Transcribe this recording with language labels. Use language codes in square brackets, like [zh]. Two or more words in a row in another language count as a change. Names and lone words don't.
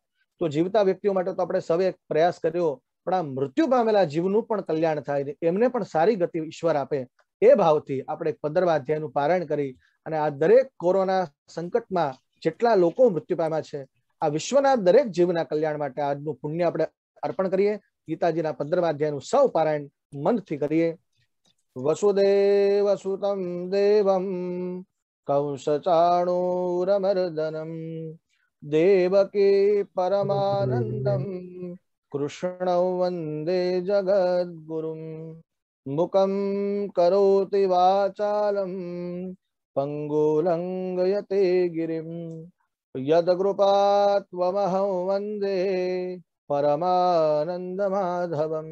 [gu] તો જીવતા વ્યક્તિઓ માટે તો આપણે સૌએ પ્રયાસ કર્યો, પણ આ મૃત્યુ પામેલા જીવનું પણ કલ્યાણ થાય, એમને પણ સારી ગતિ ઈશ્વર આપે એ ભાવથી આપણે 15મા અધ્યાયનું પારાયણ કરી અને આ દરેક કોરોના સંકટમાં જેટલા લોકો મૃત્યુ પામ્યા છે આ વિશ્વના દરેક જીવના કલ્યાણ માટે આજનું પુણ્ય આપણે અર્પણ કરીએ। ગીતાજીના 15મા અધ્યાયનું સૌ પારાયણ મનથી કરીએ। [sa] વસુદેવ સુતમ દેવમ કંસચાણૂરમર્દનમ દેવકી પરમાનંદમ कृष्णौ वन्दे जगद्गुरुं। मुखं करोति वाचालं पङ्गुलङ्घयते गिरिं, यद्कृपात्वमहं वन्दे परमानन्दमाधवम्।